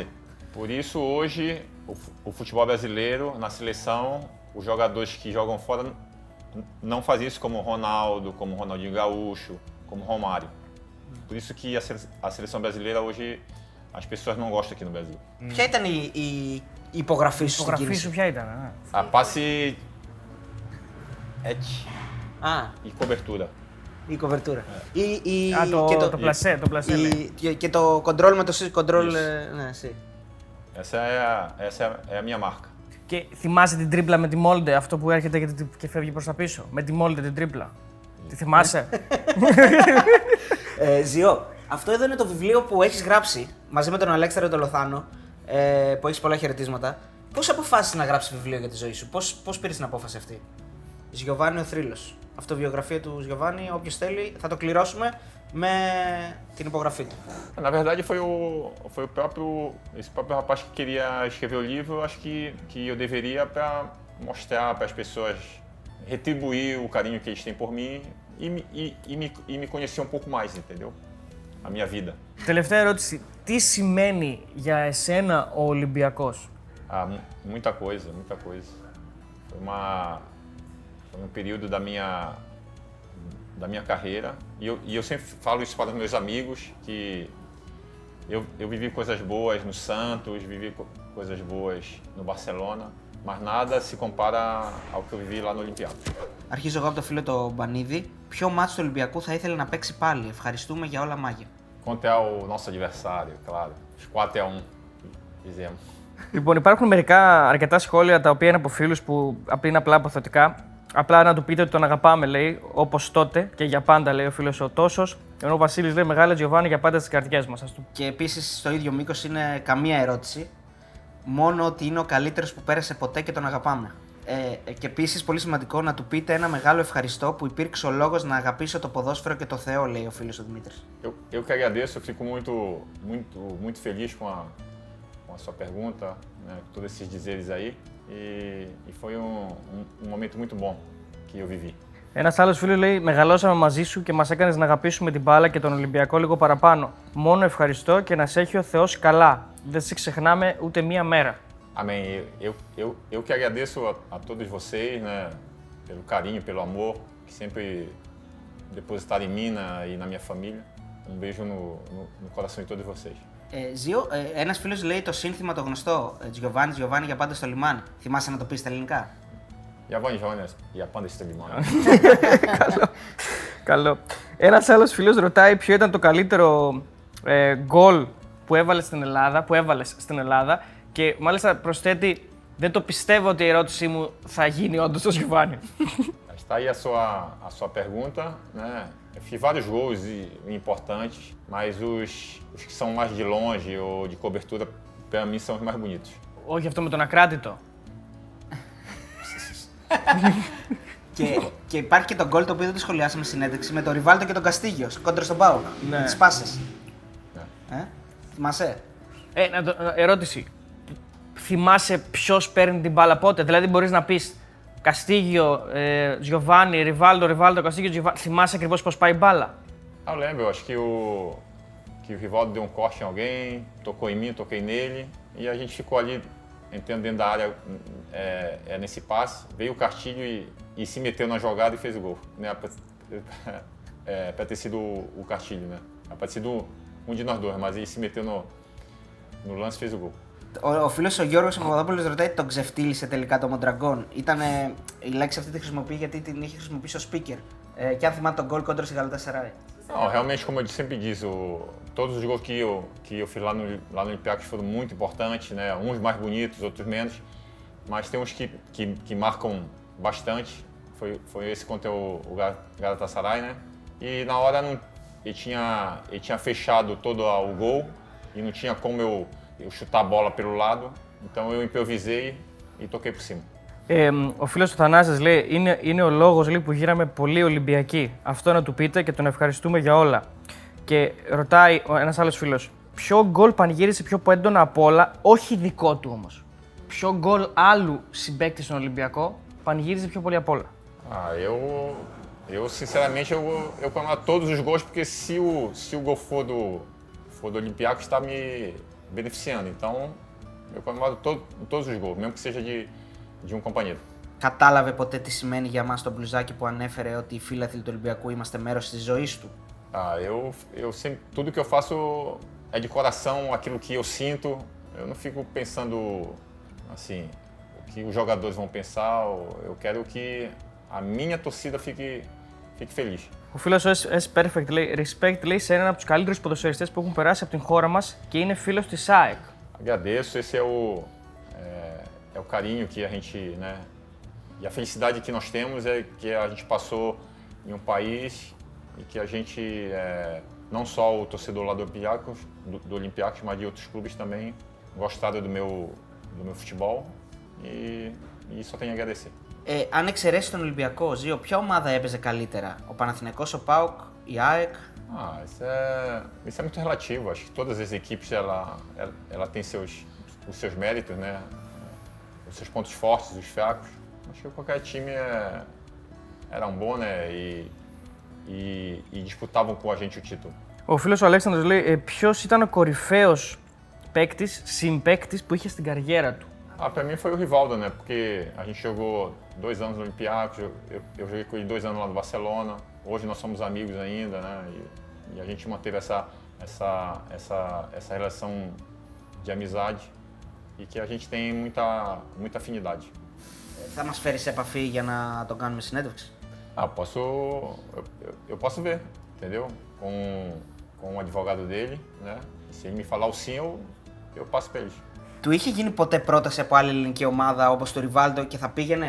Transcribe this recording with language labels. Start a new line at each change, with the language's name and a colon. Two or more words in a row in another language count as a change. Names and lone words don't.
Portuguese: Por isso, hoje, o futebol brasileiro, na seleção, os jogadores que jogam fora não fazem isso como o Ronaldo, como o Ronaldinho Gaúcho, como o Romário. Por isso que a seleção brasileira hoje as pessoas não gostam aqui no Brasil.
Greek: Ποια ήταν η υπογραφή σου στην κίνηση? Ποια ήταν?
Portuguese: A passe e cobertura.
Greek: Η κοβερτούρα. Το πλασέ. Και το κοντρόλ με το κοντρόλ. Ναι, εσύ.
Portuguese: Essa é a minha marca.
Greek: Και θυμάσαι την τρίπλα με τη Μόλντε, αυτό που έρχεται και φεύγει προς τα πίσω? Με τη Μόλντε την τρίπλα. Τη θυμάσαι? Ζιώ, αυτό εδώ είναι το βιβλίο που έχεις γράψει μαζί με τον Αλέξανδρο τον Λοθάνο, που έχεις πολλά χαιρετίσματα. Πώς αποφάσισες να γράψεις βιβλίο για τη ζωή σου? Πώς πήρες την απόφαση αυτή? Γιωβάνι ο Θρύλος. Αυτοβιογραφία του Γιωβάνι, όποιος θέλει θα το κληρώσουμε με την υπογραφή του.
Portuguese: Na verdade foi esse próprio rapaz que queria escrever o livro, acho que eu deveria para mostrar para as pessoas, retribuir o carinho que eles têm por mim e me conhecer um pouco mais, entendeu? A minha vida.
Greek: Τελευταία ερώτηση. Τι σημαίνει για εσένα ο Ολυμπιακός?
Portuguese: Muita coisa, muita coisa. Foi um período da minha carreira e eu sempre falo isso para os meus amigos, que eu vivi coisas boas no Santos, vivi coisas boas no Barcelona, mas nada se compara ao que eu vivi lá no Olympiacos.
Greek: Αρχίζω εγώ από το φίλο το Μπανίδη. Ποιο μάτσο του Ολυμπιακού θα ήθελε να παίξει πάλι? Ευχαριστούμε για όλα μάγια.
Portuguese: Contra o nosso adversário, claro. Os 4-1 fizemos.
Greek: Λοιπόν, υπάρχουν μερικά αρκετά σχόλια τα οποία είναι από φίλους που είναι απλά αποθετικά. Απλά να του πείτε ότι τον αγαπάμε, λέει, όπως τότε και για πάντα, λέει ο φίλος ο Τόσος. Ενώ ο Βασίλης λέει: Μεγάλε Τζιοβάνι για πάντα στις καρδιές μας. Και επίσης στο ίδιο μήκος είναι καμία ερώτηση. Μόνο ότι είναι ο καλύτερος που πέρασε ποτέ και τον αγαπάμε. Και επίσης πολύ σημαντικό να του πείτε ένα μεγάλο ευχαριστώ που υπήρξε ο λόγος να αγαπήσω το ποδόσφαιρο και το Θεό, λέει ο φίλος ο Δημήτρης.
Portuguese: Eu que agradeço, eu fico muito feliz com a sua pergunta, né, todos esses dizeres aí. E foi um momento muito bom que eu vivi.
Greek: Ένας άλλος φίλος λέει: Μεγαλώσαμε μαζί σου και μας έκανες να αγαπήσουμε την μπάλα και τον Ολυμπιακό λίγο παραπάνω. Μόνο ευχαριστώ και να σε έχει ο Θεός καλά. Δεν σε ξεχνάμε ούτε μία μέρα.
Portuguese: Amém. Eu que agradeço a todos vocês, né, pelo carinho, pelo amor que sempre depositaram em mim e na minha família. Um beijo no coração de todos vocês.
Greek: Ζιο, ένας φίλος λέει το σύνθημα το γνωστό. Giovanni για πάντα στο λιμάνι. Θυμάσαι να το πεις στα ελληνικά? Giovanni για πάντα στο λιμάνι. Καλό. Ένας άλλος φίλος ρωτάει ποιο ήταν το καλύτερο γκολ που έβαλες στην Ελλάδα και μάλιστα προσθέτει: Δεν το πιστεύω ότι η ερώτησή μου θα γίνει όντως στο Giovanni.
Portuguese: Está aí a sua pergunta, né? Eu fiz vários gols importantes, mas os que são mais de longe ou de cobertura, para mim, são os mais bonitos.
Greek: Όχι αυτό με τον Ακράτητο. Και υπάρχει και το γκολ το οποίο δεν το σχολιάσαμε στην συνέντευξη με τον Ριβάλτο και τον Καστίγιο, κόντρα στον Πάο. Με τις πάσες. Θυμάσαι? Ερώτηση. Θυμάσαι ποιος παίρνει την μπάλα πότε? Δηλαδή μπορείς να πεις Καστίγιο, Giovanni, Rivaldo, Καστίγιο, Giovanni. Θυμάσαι ακριβώς πώς πάει η μπάλα?
Portuguese: Eu lembro, eu acho que o Rivaldo deu um corte em alguém, tocou em mim, toquei nele, e a gente ficou ali entrando dentro da área nesse passe, veio o Castilho e se meteu na jogada e fez o gol. Né? Para ter sido o Castilho, né? Para ter sido um de nós dois, mas ele se meteu no lance e fez o gol.
Greek: Ο φίλος ο Γιώργος Παπαδόπουλος ρωτάει τον ξεφτύλισε τελικά το Mondragon. Η λέξη αυτή τη χρησιμοποιεί γιατί την είχε χρησιμοποιήσει ως speaker. Και αν θυμάται τον γκολ κόντρα στη Galatasaray.
Portuguese: Não, realmente, como eu sempre diz, todos os gols que eu fiz lá no Olympiacos foram muito importantes, né? Uns mais bonitos, outros menos, mas tem uns que marcam bastante. Foi esse contra o Galatasaray, né? E na hora ele tinha fechado todo o gol e não tinha como eu chutar a bola pelo lado, então eu improvisei e toquei por cima.
Greek: Ο φίλος του Θανάσης λέει, είναι ο λόγος λέει, που γύραμε πολύ Ολυμπιακοί. Αυτό να του πείτε και τον ευχαριστούμε για όλα. Και ρωτάει ένας άλλος φίλος, ποιο γκολ πανηγύρισε πιο έντονα από όλα, όχι δικό του όμως. Ποιο γκολ άλλου συμπαίκτη στον Ολυμπιακό πανηγύρισε πιο πολύ από όλα.
Portuguese: Eu sinceramente, eu comemoro todos os gols, porque se o gol for do Olympiacos, está me beneficiando. Então, eu comemoro todos os gols, mesmo que seja de um companheiro.
Greek: Κατάλαβε ποτέ τι σημαίνει για μας το μπλουζάκι που ανέφερε ότι οι φίλαθλοι του Ολυμπιακού είμαστε μέρος της ζωής του?
Portuguese: Eu sempre, tudo que eu faço é de coração, aquilo que eu sinto. Eu não fico pensando assim, o que os jogadores vão pensar. Eu quero que a minha torcida fique feliz.
Greek: Ο φίλος ο S-Perfect λέει, respect λέει σε έναν από τους καλύτερους ποδοσφαιριστές που έχουν περάσει από την χώρα μας και είναι φίλος της ΑΕΚ.
Portuguese: Agradeço, esse é o carinho que a gente, né, e a felicidade que nós temos é que a gente passou em um país e que a gente, não só o torcedor lá do Olympiacos, mas de outros clubes também gostaram do meu futebol e só tenho a agradecer.
Greek: Αν εξαιρέσει τον Ολυμπιακό, Ζήο, ποια ομάδα έπαιζε καλύτερα, ο Παναθηναϊκός, ο ΠΑΟΚ, η ΑΕΚ?
Portuguese: Isso é muito relativo. Acho que todas as equipes ela tem os seus méritos, né? Os seus pontos fortes, os fracos. Acho que qualquer time era um bom, né? E disputavam com a gente o título.
Greek: Ο φίλος ο Αλέξανδρος λέει, ποιος ήταν ο κορυφαίος παίκτης, συμπαίκτης που είχε στην καριέρα του?
Portuguese: Para mim foi o Rivaldo, né? Porque a gente jogou 2 anos no Olympiacos, eu joguei com ele 2 anos lá no Barcelona. Hoje nós somos amigos ainda, né? E a gente manteve essa relação de amizade e que a gente tem muita afinidade.
Greek: Θα μας φέρει σε επαφή για να τον κάνουμε συνέντευξη?
Portuguese: Eu posso ver, entendeu? Com o advogado dele, né? Se ele me falar o sim, eu passo para eles.
Greek: Του είχε γίνει ποτέ πρόταση από άλλη ελληνική ομάδα όπως το Ριβάλντο και θα πήγαινε?